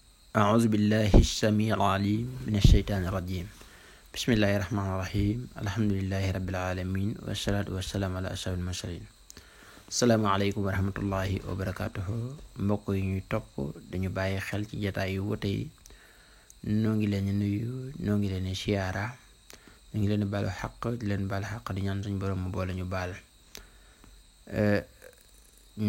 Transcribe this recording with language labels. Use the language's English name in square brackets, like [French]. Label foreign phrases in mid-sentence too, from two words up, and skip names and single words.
[Arabic] أعوذ بالله السميع العليم من الشيطان الرجيم بسم الله الرحمن الرحيم الحمد لله رب العالمين والصلاة والسلام على أشرف المرسلين السلام عليكم ورحمة الله وبركاته [Wolof] mbokk yi ñuy topp dañu bàyyi xel ci jataay yu wuute yi noo ngi leen di nuyu noo ngi leen di siyaara ñu ngi leen di baalu xaq di leen baal xaq di ñaan suñu borom mu boole ñu baal ñoo